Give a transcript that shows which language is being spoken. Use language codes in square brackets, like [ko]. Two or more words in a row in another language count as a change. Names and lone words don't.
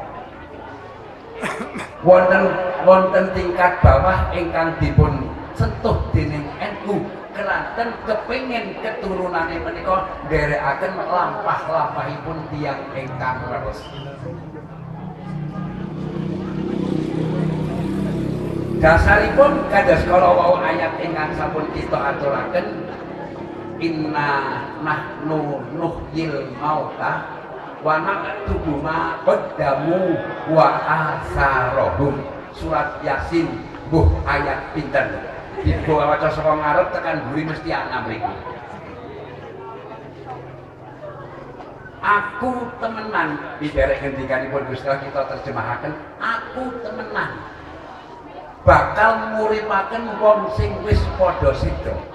[jv] Wonten tingkat bawah ingkang dipun sentuh dening NU kelanten kepingin keturunane menika nderekaken lampah-lampahipun tiyang ingkang leres. Dasaripun kados kala wau ayat ingkang sampun kita aturaken, [ar] إنا نحن نحيي الموتى ونكتب ما قدموا وآثارهم. [jv] Surat Yasin buh ayat pinten dibawa waca saka ngarep tekan mburi mesti ana mriki. Aku temenan biderek ngendikanipun Gusti Allah kita terjemahaken, aku temenan bakal nguripaken wong sing wis padha sida.